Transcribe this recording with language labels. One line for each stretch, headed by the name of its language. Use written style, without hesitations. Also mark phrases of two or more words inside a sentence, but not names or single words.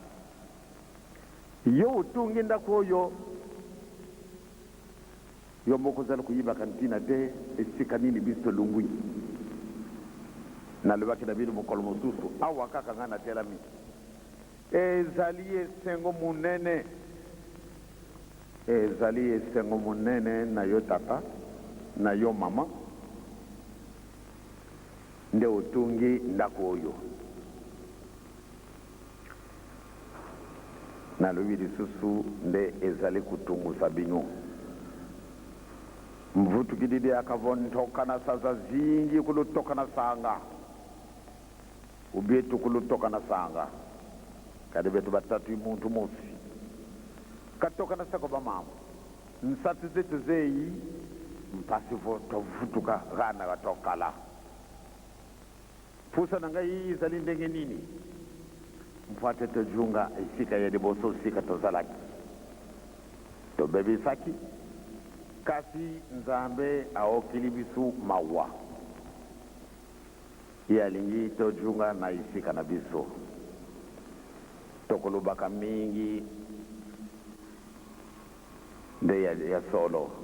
Lingala: yo utungi ndako oyo yo moko zala kuyiba kantina te esika nini biso lungwi na lebaki na bino mokolo mosusu awa kaka nga na telami ezali esengo munene ezali esengo munene na yo tata na yo mama nde utungi ndako oyo na lobi lisusu nde ezali kutungusa bino
Kongo: mvutu kididi akavontoka na sasa zingi kulutoka na sanga ubietu kulutoka na sanga kadi betu batatu muntu musi katoka na sako bamama nsatu zetu zeyi mpasi tovutuka gana gatokala
Lingala: fusa nanga yi zali ndenge nini mfuate tojunga isika ya diboso sika tozalaki to bebi saki kasi nzambe aokili bisu mawa yalingi tojunga na isika na biso tokolubaka mingi nde ya solo